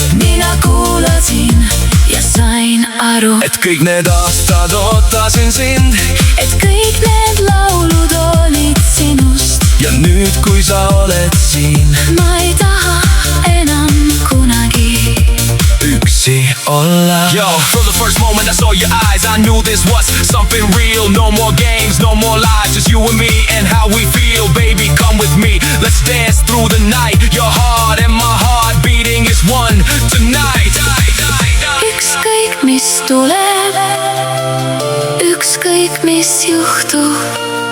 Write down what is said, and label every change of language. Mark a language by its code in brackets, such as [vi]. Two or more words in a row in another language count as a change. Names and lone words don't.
[et] Mina kuulasin ja sain aru, Et kõik need aastad ootasin sind. et kõik need laulud olid sinust. Ja nüüd, kui sa oled siin, Ma ei taha enam kunagi üksi olla. [en] Yo, from the first moment I saw your eyes, I knew this was something real. No more games, no more lies, just you and me and how we feel. Baby, come with me, let's dance through the night. Your heart and my heart beating is one tonight. [et] ükskõik mis tuleb, ükskõik mis juhtub.